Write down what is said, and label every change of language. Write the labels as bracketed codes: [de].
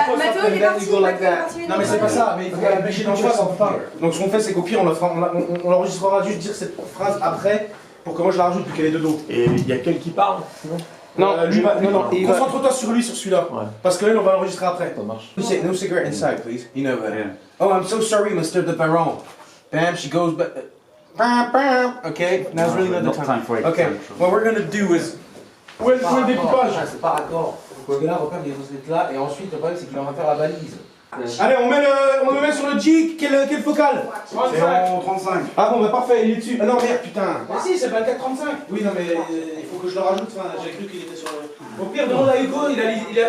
[fr] Mathéo, il est parti. Non, mais c'est pas ça, mais il faut l'empêcher d'en face, on peut pas. Donc ce qu'on fait, c'est qu'au pire, on l'enregistrera juste dire cette phrase après pour que moi je la rajoute, vu qu'elle est de dos. Et il y a quelqu'un qui parle? Non, concentre-toi sur lui, sur celui-là. Ouais. Parce que là, on va l'enregistrer après. Ça marche. [en] No cigarette inside, please. You know that. Yeah. Oh, I'm so sorry, Mr. De Baron. Bam, she goes back. Bam, bam. Okay, now's really not the time for it. Okay, what we're gonna do is. [fr] Où est le découpage? C'est pas raccord. Donc là, repère, il est censé être là, et ensuite, le problème, c'est qu'il va faire la balise. Allez, on le met sur le jig, quelle focale? C'est en 35. Ah bon, bah parfait, il est dessus. Ah non, merde, putain. Mais si, c'est pas le 4,35. Oui, non, mais il faut que je le rajoute. Enfin, j'ai cru qu'il était sur le. Au pire, demande à Hugo, il a.